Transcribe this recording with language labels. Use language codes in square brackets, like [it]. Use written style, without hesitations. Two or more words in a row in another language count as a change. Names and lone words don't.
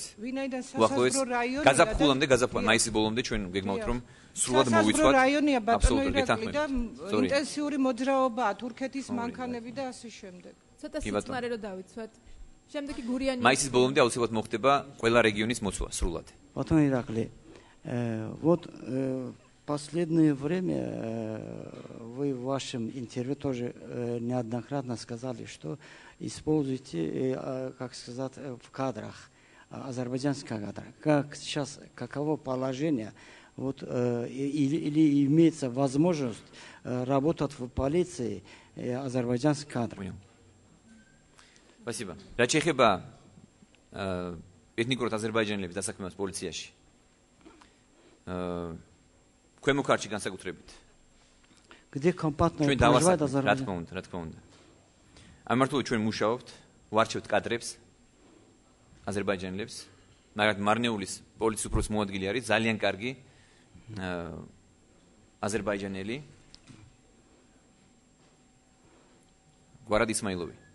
[ka] ვინაიდან სასაზღვრო რაიონია და გაზაფხულამდე მაისის ბოლომდე ჩვენ გეგმავთ რომ სრულად მოვიცვათ. რაიონია ბატონო ირაკლი და ინტენსიური მოძრაობაა თურქეთის მანქანები და ასე შემდეგ. ცოტა სიწყნარე რომ დავიცვათ. შემდეგი გურიანი მაისის ბოლომდე აუცილებლად მოხდება ყველა რეგიონის მოცვა სრულად. [ru] Батон Иракли, вот последнее время вы в вашем интервью тоже неоднократно сказали, что используете, как сказать, в кадрах, азербайджанских кадрах. Как сейчас, каково положение, вот, или имеется возможность работать в полиции азербайджанских кадров? Спасибо. [ka] რა შეიძლება ეთნიკურად აზერბაიჯანელების დასაქმებას პოლიციაში? ქვემო ქართლში განსაკუთრებით. [ru] Где компактно проживает Азербайджан? [ka] რა თქმა უნდა. ამ მართლობრივ ჩვენ მუშაობთ, ვარჩევთ კადრებს აზერბაიჯანელებს, მაგრამ მარნეულის პოლიციის უფროს მოადგილე არის ძალიან კარგი აზერბაიჯანელი გვარად ისმაილოვი.